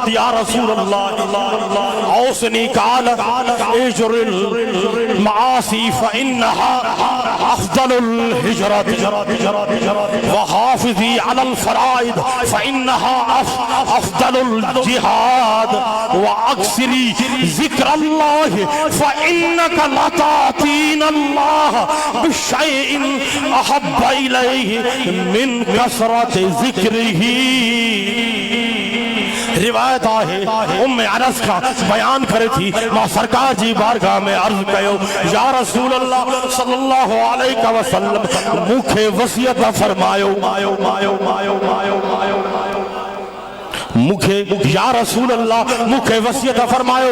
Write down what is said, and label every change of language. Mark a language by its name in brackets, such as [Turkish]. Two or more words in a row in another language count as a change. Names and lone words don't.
[Arabic] يا رسول الله أوصني قال اهجر المعاصي فإنها أفضل الهجرة وحافظ على الفرائض فإنها أفضل الجهاد وأكثر ذكر الله فإنك لا تأتي الله بشيء أحب إليه من كثرة ذكره. [Sindhi] रिवायत आहे उम्मे अनस का बयान करे थी मां सरकार जी बारगाह में अर्ज कयो [Arabic] يا رسول الله صلى الله عليه وسلم [Sindhi] मुखे वसियत फरमायो मुखे [Arabic] يا رسول الله [Sindhi] मुखे वसियत फरमायो।